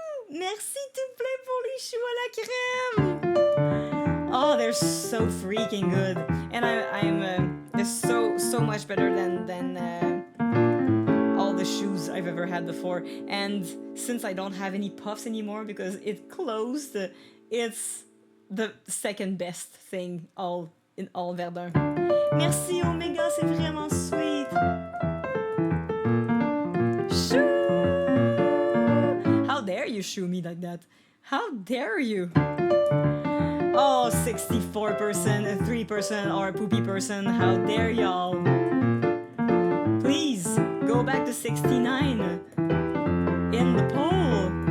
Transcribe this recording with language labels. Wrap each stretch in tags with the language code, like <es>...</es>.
<fr>Merci tout plein pour les choux à la crème.</fr> <en>Oh, they're so freaking good, and they're so much better than all the shoes I've ever had before. And since I don't have any puffs anymore because it closed, it's the second best thing in all Verdun.</en> <fr>Merci Omega, c'est vraiment sweet.</fr> <en>Shoo! How dare you shoo me like that? How dare you? Oh, 64%, 3% are poopy person. How dare y'all? Please go back to 69 in the poll.</en>